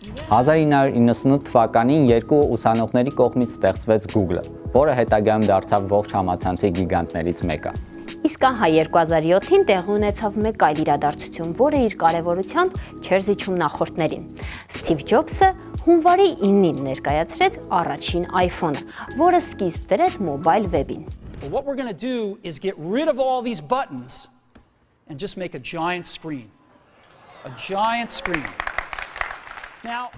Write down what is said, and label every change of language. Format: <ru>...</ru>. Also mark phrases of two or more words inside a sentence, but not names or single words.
<hy>1998 թվականին երկու ուսանողների կողմից ստեղծվեց Google-ը, որը հետագայում դարձավ ողջ համացանցի գիգանտներից մեկը։ Իսկ ահա 2007-ին տեղի ունեցավ մեկ այլ իրադարձություն, որը իր կարևորությամբ չէր զիջում նախորդներին։ Սթիվ Ջոբսը հունվարի 9-ին ներկայացրեց առաջին iPhone-ը, որը սկիզբ դրեց մոբայլ վեբին։</hy> <en>What we're going to do is get rid of all these buttons and just make a giant screen. A giant screen. Now,</en>